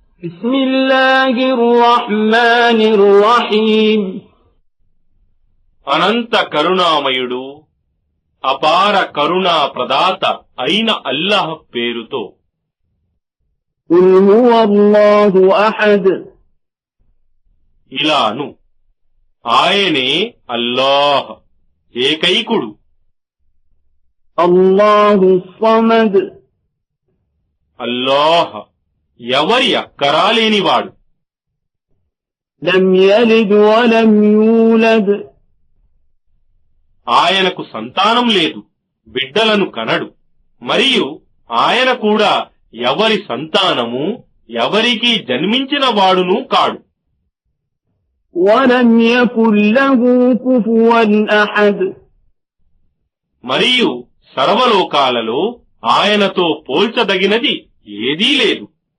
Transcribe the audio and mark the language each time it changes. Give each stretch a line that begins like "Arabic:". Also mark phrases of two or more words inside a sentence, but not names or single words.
Arabic: بسم الله الرحمن الرحيم
Telugu: అనంత కరుణామయుడు అపార కరుణా ప్రదాత అయిన అల్లాహ్ పేరుతో.
Arabic: قل هو الله أحد
Telugu: ఇలాను, ఆయనే అల్లాహ్ ఏకైకుడు.
Arabic: الله الصمد
Telugu: అల్లాహ్ ఎవరి అక్కరాలేనివాడు.
Arabic: لم يلد ولم يولد
Telugu: ఆయనకు సంతానం లేదు, బిడ్డలను కనడు. మరియు ఆయన కూడా ఎవరి సంతానము, ఎవరికీ జన్మించిన వాడును కాడు.
Arabic: ولم يكن له كفوا أحد
Telugu: మరియు సర్వలోకాలలో ఆయనతో పోల్చదగినది ఏదీ లేదు.